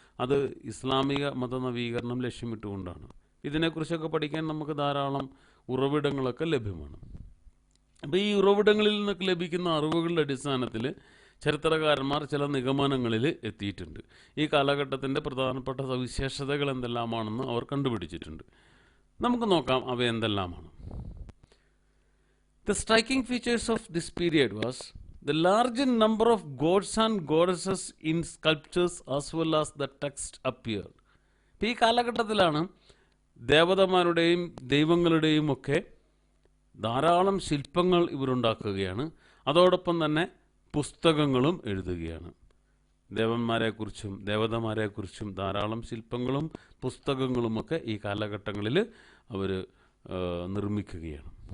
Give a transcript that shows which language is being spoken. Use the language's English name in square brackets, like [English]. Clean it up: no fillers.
[Malayalam] അത് ഇസ്ലാമിക മത നവീകരണം ലക്ഷ്യമിട്ടുകൊണ്ടാണ്. ഇതിനെക്കുറിച്ചൊക്കെ പഠിക്കാൻ നമുക്ക് ധാരാളം ഉറവിടങ്ങളൊക്കെ ലഭ്യമാണ്. അപ്പോൾ ഈ ഉറവിടങ്ങളിൽ നിന്നൊക്കെ ലഭിക്കുന്ന അറിവുകളുടെ അടിസ്ഥാനത്തിൽ ചരിത്രകാരന്മാർ ചില നിഗമനങ്ങളിൽ എത്തിയിട്ടുണ്ട്. ഈ കാലഘട്ടത്തിൻ്റെ പ്രധാനപ്പെട്ട സവിശേഷതകൾ എന്തെല്ലാമാണെന്ന് അവർ കണ്ടുപിടിച്ചിട്ടുണ്ട്. നമുക്ക് നോക്കാം അവ എന്തെല്ലാമാണ്. [English] The striking features of this period was the large number of gods and goddesses in sculptures as well as the text appeared. [Malayalam] ഈ കാലഘട്ടത്തിലാണ് ദേവതമാരുടെയും ദൈവങ്ങളുടെയും ഒക്കെ ധാരാളം ശില്പങ്ങൾ ഇവരുണ്ടാക്കുകയാണ്. അതോടൊപ്പം തന്നെ പുസ്തകങ്ങളും എഴുതുകയാണ്. ദേവന്മാരെക്കുറിച്ചും ദേവതമാരെക്കുറിച്ചും ധാരാളം ശില്പങ്ങളും പുസ്തകങ്ങളുമൊക്കെ ഈ കാലഘട്ടങ്ങളിൽ അവർ നിർമ്മിക്കുകയാണ്.